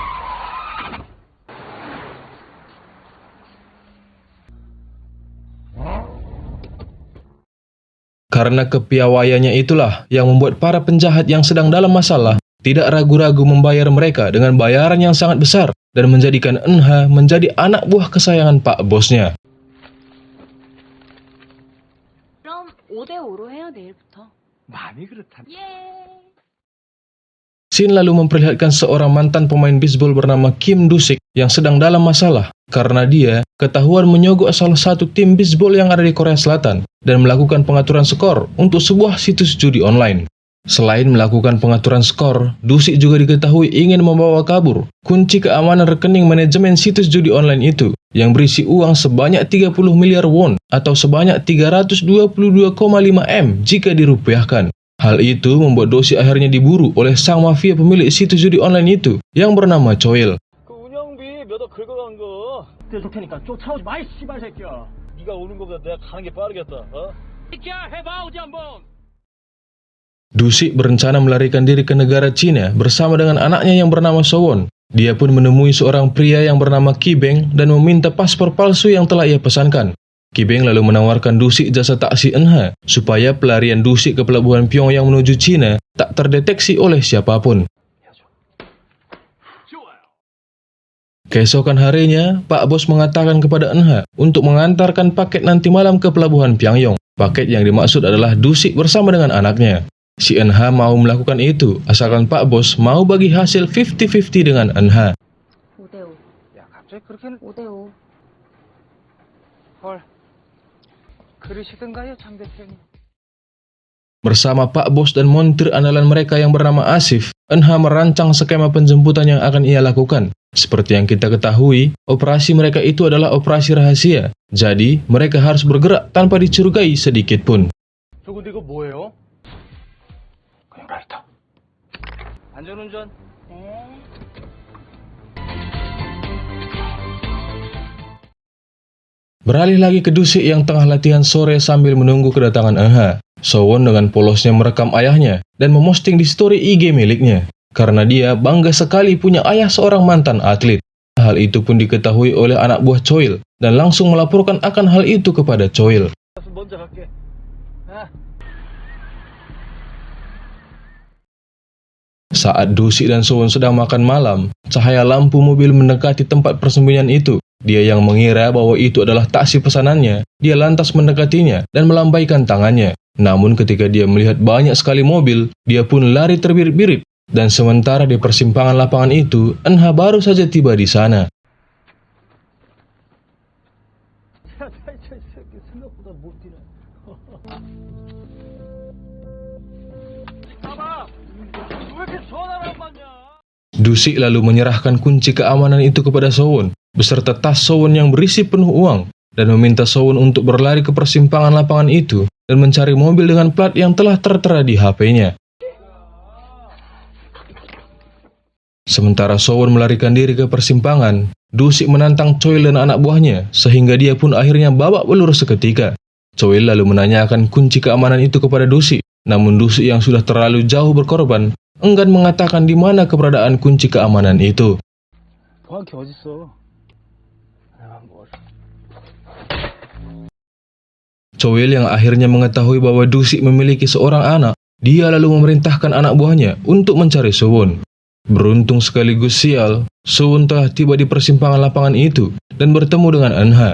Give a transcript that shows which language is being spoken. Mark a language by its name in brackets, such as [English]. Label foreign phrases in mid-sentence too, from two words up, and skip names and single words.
[Indonesian] Karena kepiawaiannya itulah yang membuat para penjahat yang sedang dalam masalah tidak ragu-ragu membayar mereka dengan bayaran yang sangat besar dan menjadikan Eunha menjadi anak buah kesayangan Pak Bosnya. [Korean] 그럼 5대5로 해요, 내일부터. 많이 그렇다. [Indonesian] Scene lalu memperlihatkan seorang mantan pemain bisbol bernama Kim Do-sik yang sedang dalam masalah karena dia ketahuan menyogok salah satu tim bisbol yang ada di Korea Selatan dan melakukan pengaturan skor untuk sebuah situs judi online. Selain melakukan pengaturan skor, Do-sik juga diketahui ingin membawa kabur kunci keamanan rekening manajemen situs judi online itu yang berisi uang sebanyak 30 miliar won atau sebanyak 322,5 M jika dirupiahkan. Hal itu membuat Do-sik akhirnya diburu oleh sang mafia pemilik situs judi online itu yang bernama Choil. [Korean] 그 운영비 몇 억 긁어간 거 떼줄 테니까 쫓아오지 마, 이 씨발 새끼야. 네가 오는 거보다 내가 가는 게 빠르겠다. 새끼야, 해봐 어디 한번. [Indonesian] Do-sik berencana melarikan diri ke negara Cina bersama dengan anaknya yang bernama Sowon. Dia pun menemui seorang pria yang bernama Ki Beng dan meminta paspor palsu yang telah ia pesankan. Ki Beng lalu menawarkan Do-sik jasa taksi Eunha supaya pelarian Do-sik ke pelabuhan Pyongyang menuju Cina tak terdeteksi oleh siapapun. Keesokan harinya, Pak Bos mengatakan kepada Eunha untuk mengantarkan paket nanti malam ke pelabuhan Pyongyang. Paket yang dimaksud adalah Do-sik bersama dengan anaknya. Si Eunha mau melakukan itu, asalkan Pak Bos mau bagi hasil 50-50 dengan Eunha. [Korean] 5대5. 야, 갑자기 그렇게는 5대5. 헐. 그러시던가요, 장 대표님? [Indonesian] Bersama Pak Bos dan montir andalan mereka yang bernama Asif, Eunha merancang skema penjemputan yang akan ia lakukan. Seperti yang kita ketahui, operasi mereka itu adalah operasi rahasia. Jadi, mereka harus bergerak tanpa dicurigai sedikit pun. [Korean] 저 근데 이거 뭐예요? 그냥 라이터. 안전운전. 네. [Indonesian] Beralih lagi ke Do-sik yang tengah latihan sore sambil menunggu kedatangan Eunha. Sowon dengan polosnya merekam ayahnya dan memosting di story IG miliknya. Karena dia bangga sekali punya ayah seorang mantan atlet. Hal itu pun diketahui oleh anak buah Choil dan langsung melaporkan akan hal itu kepada Choil. [Korean] 먼저 갈게. [Indonesian] Saat Do-sik dan Sowon sedang makan malam, cahaya lampu mobil mendekati tempat persembunyian itu. Dia yang mengira bahwa itu adalah taksi pesanannya, dia lantas mendekatinya dan melambaikan tangannya. Namun ketika dia melihat banyak sekali mobil, dia pun lari terbirit-birit. Dan sementara di persimpangan lapangan itu, Eunha baru saja tiba di sana. [Korean] 생각보다 못 뛰네. [Indonesian] Do-sik lalu menyerahkan kunci keamanan itu kepada Sowon, beserta tas Sowon yang berisi penuh uang, dan meminta Sowon untuk berlari ke persimpangan lapangan itu dan mencari mobil dengan plat yang telah tertera di HP-nya. Sementara Sowon melarikan diri ke persimpangan, Do-sik menantang Choil dan anak buahnya, sehingga dia pun akhirnya babak belur seketika. Choil lalu menanyakan kunci keamanan itu kepada Do-sik, namun Do-sik yang sudah terlalu jauh berkorban, enggan mengatakan di mana keberadaan kunci keamanan itu. [Korean] 정확히 어딨어? [Indonesian] Choil yang akhirnya mengetahui bahwa Do-sik memiliki seorang anak, Dia lalu memerintahkan anak buahnya untuk mencari Sowon. Beruntung sekaligus sial, Sowon telah tiba di persimpangan lapangan itu dan bertemu dengan Eunha.